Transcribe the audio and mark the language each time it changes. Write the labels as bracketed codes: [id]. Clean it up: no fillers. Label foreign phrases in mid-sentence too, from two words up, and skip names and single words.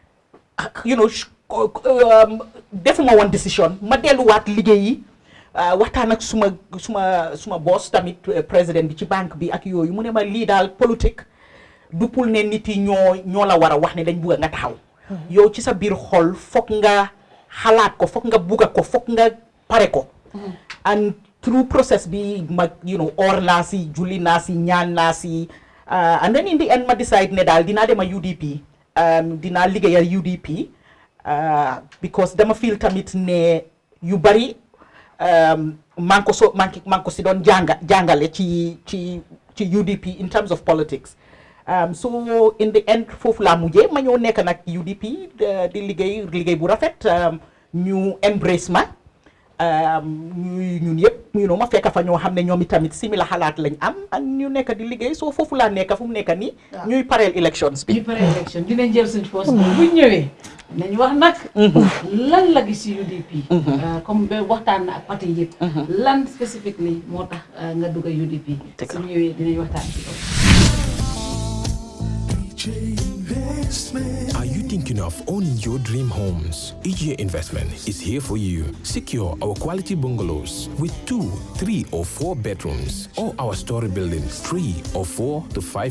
[wo] defuma woon décision ma delluwaat liggéeyi waxtaan ak suma boss tamit président bi ci banque bi ak yooyu mu ne ma lii daal politique du pour ne nit yi ñoo la war a wax ne dañ bugg nga taxaw yow ci sa biir xol foog nga xalaat ko foog nga bugga ko foog nga pare ko [en] and through process [wo] bi ma or naa si julli naa si ñaan naa si [en] and then in the end [wo] ma decide ne daal dinaa dem a UDP dinaa liggéeyal UDP because dama feel tamit ne yu bari man ko si doon jàngale ci UDP [en] in terms of politics so in the end [wo] foofu laa mujjee ma ñëw nekk nag UDP di liggéey bu rafet ñu embrace ma ñun yëpp ma fekk fa ñoo xam ne ñoom itamit simila xalaat lañ am ak ñu nekk di liggéey soo foofu laa nekk fu mu nekk nii ñuy pareel elections bi dinañ jël suñ poste bu ñëwee nañ wax nag lan la gis ci UDP comme ba waxtaan na ak parti yëpp lan spécifiquement moo tax nga dugg UDP su ñëwee dinañ waxtaan ci ko. [en] Are you thinking of owning your dream homes? EJ Investment is here for you. Secure our quality bungalows with 2, 3 or 4 bedrooms, or our story buildings 3 or 4 to 5